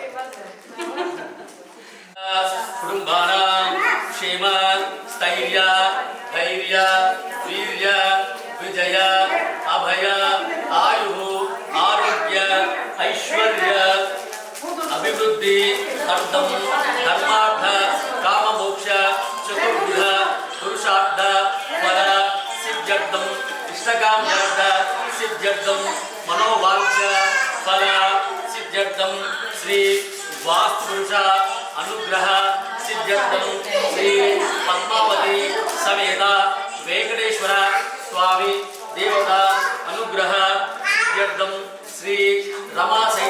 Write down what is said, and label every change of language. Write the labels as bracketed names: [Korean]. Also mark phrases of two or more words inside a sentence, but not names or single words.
[Sanskrit] కుటుంబానాం క్షేమ స్థైర్య ధైర్య వీర్య విజయ అభయ ఆయు ఆరోగ్య ఐశ్వర్య అభివృద్ధి అర్థం ధర్మార్థ కామమోక్ష చతుర్విధ పురుషార్థ ఫల సిద్ధ్యర్థం ఇష్టకామ్యార్థ सिद्ध्यर्थम मनोवांछ फल सिद्ध्यर्थम श्री वास्तुपुरुष अनुग्रह सिद्ध्यर्थम श्री पद्मावती समेत वेंकटेश्वर स्वामी देवता अनुग्रह सिद्ध्यर्थम श्री रमा सहित